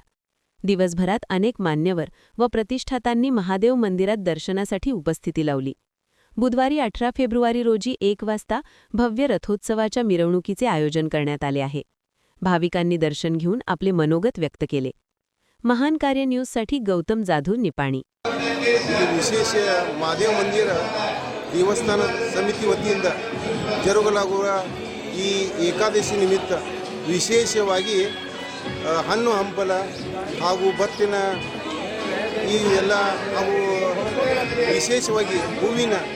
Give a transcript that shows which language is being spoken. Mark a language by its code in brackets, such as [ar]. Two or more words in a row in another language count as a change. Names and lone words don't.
[mr] दिवसभरात अनेक मान्यवर व प्रतिष्ठातांनी महादेव मंदिरात दर्शनासाठी उपस्थिती लावली। बुधवारी 18 फेब्रुवारी रोजी 1 वाजता भव्य रथोत्सवाच्या मिरवणुकीचे आयोजन करण्यात आले आहे। भाविकांनी दर्शन घेऊन आपले मनोगत व्यक्त केले। महान कार्य न्यूजसाठी गौतम जाधव, निपाणी। [kn] ವಿಶೇಷ ಮಹಾದೇವ ಮಂದಿರ ದೇವಸ್ಥಾನ ಸಮಿತಿ ವತಿಯಿಂದ ಜರುಗಲಾಗುವ ಈ ಏಕಾದಶಿ ನಿಮಿತ್ತ ವಿಶೇಷವಾಗಿ ಹಣ್ಣು ಹಂಪಲ ಹಾಗೂ ಭತ್ತಿನ ಈ ಎಲ್ಲ ಹಾಗೂ ವಿಶೇಷವಾಗಿ ಹೂವಿನ